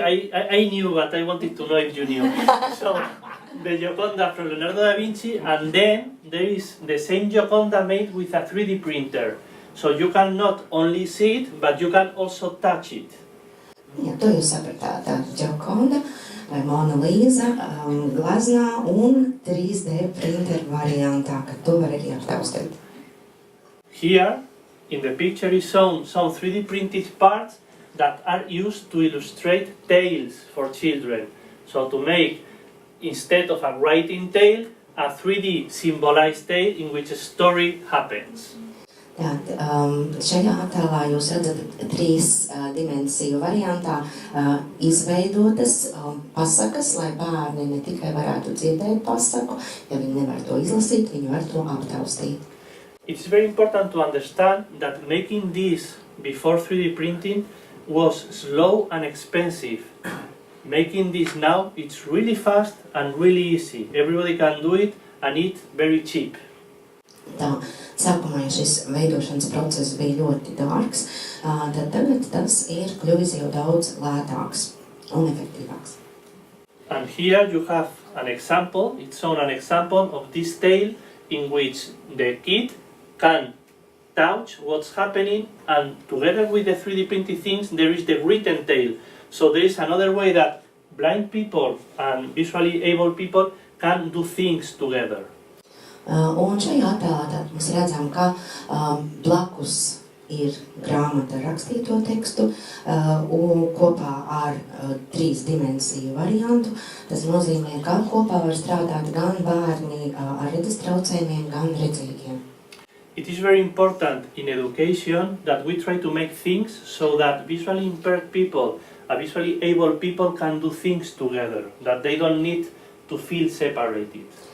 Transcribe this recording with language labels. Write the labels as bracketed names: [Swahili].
[English] I knew, but I wanted to know if you knew. So, the Gioconda from Leonardo da Vinci, and then there is the same Gioconda made with a 3D printer. So you can not only see it, but you can also touch it. [Latvian] Ja, to jūs sapratāt, tā Gioconda vai Mona Lisa glaznā un 3D printer variantā, ka to var arī aptaustīt. [English] Here, in the picture is shown some 3D printed parts that are used to illustrate tales for children. So to make, instead of a writing tale, a 3D symbolized tale in which a story happens. [Latvian] Šajā attēlā jūs redzat 3 dimensiju variantā izveidotas pasakas, lai bērni ne tikai varētu dzirdēt pasaku, ja viņi nevar to izlasīt, viņi var to aptaustīt. [English] It's very important to understand that making this before 3D printing was slow and expensive. Making this now, it's really fast and really easy. Everybody can do it and it's very cheap. [Latvian] Tā, sākumā šis veidošanas process bija ļoti dārgs, tad tagad tas ir kļuvis jau daudz lētāks un efektīvāks. [English] And here you have an example, it's shown an example of this tale in which the kid can touch what's happening, and together with the 3D printed things there is the written tale. So there is another way that blind people and visually able people can do things together. [Latvian] Un šajā attēlā mēs redzam, ka blakus ir grāmata ar rakstīto tekstu un kopā ar 3 dimensiju variantu. Tas nozīmē, ka kopā var strādāt gan bērni ar redzes traucējumiem, gan redzīgiem. [English] It is very important in education that we try to make things so that visually impaired people and visually able people can do things together, that they don't need to feel separated.